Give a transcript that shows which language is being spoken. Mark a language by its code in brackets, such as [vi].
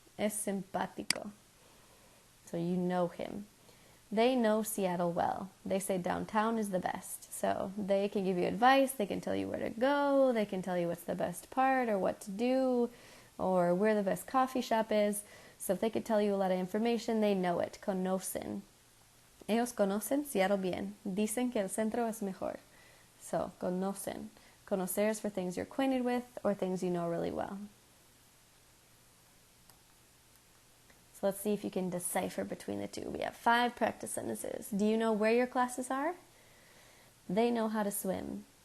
[es] Es simpático. [en] So you know him. They know Seattle well. They say downtown is the best. So they can give you advice. They can tell you where to go. They can tell you what's the best part or what to do. or where the best coffee shop is. So if they could tell you a lot of information, they know it. [es] Conocen. Ellos conocen Seattle bien. Dicen que el centro es mejor. [en] So, conocen. Conocer is for things you're acquainted with or things you know really well. So let's see if you can decipher between the two. We have 5 practice sentences. Do you know where your classes are? They know how to swim.